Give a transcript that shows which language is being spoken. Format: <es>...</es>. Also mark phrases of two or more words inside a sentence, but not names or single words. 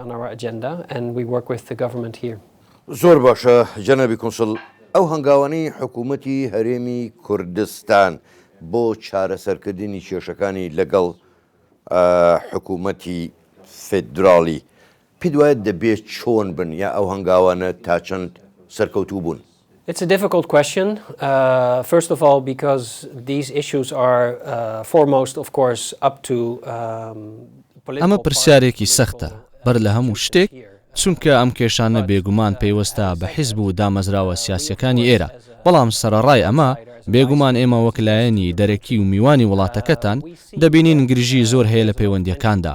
<ckb>زۆر باشە جەنابی کۆنسڵ ئەو هەنگاوانەی حکوومەتی هەرێمی کوردستان بۆ چارەسەرکردنی کێشەکانی لەگەڵ حکوومەتی فێدراڵی پێ دوایە دەبێت چۆن بن یا ئەو هەنگاوانە تا چەند سەرکەوتوو بوون؟</ckb> <en>It's a difficult question. First of all, because these issues are foremost, of course, up to</en> <ckb>ئەمە پرسیارێکی سەختە بەر لە هەموو شتێک چونکە ئەم کێشانە بێگومان پەیوەستە بە حیزب و دامەزراوە سیاسیەکانی ئێرە بەڵام سەرەڕای ئەمە بێگومان ئێمە وەکلایەنی دەرەکی و میوانی وڵاتەکەتان دەبینین گرژی زۆر هەیە لە پەیوەندیەکاندا</ckb>